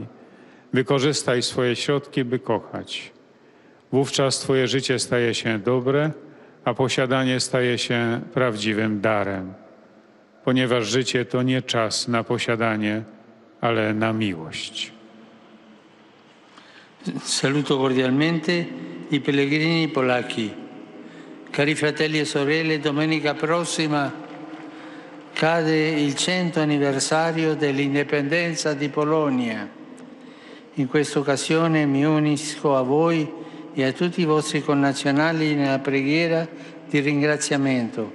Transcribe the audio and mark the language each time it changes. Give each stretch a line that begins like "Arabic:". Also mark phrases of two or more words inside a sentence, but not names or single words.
Polish: Wykorzystaj swoje środki, by kochać. Wówczas Twoje życie staje się dobre, a posiadanie staje się prawdziwym darem, ponieważ życie to nie czas na posiadanie, ale na miłość.
Italian: Saluto cordialmente i pellegrini polacchi. Cari fratelli e sorelle, domenica prossima cade il 100 anniversario dell'indipendenza di Polonia. In questa occasione mi unisco a voi e a tutti i vostri connazionali nella preghiera di ringraziamento.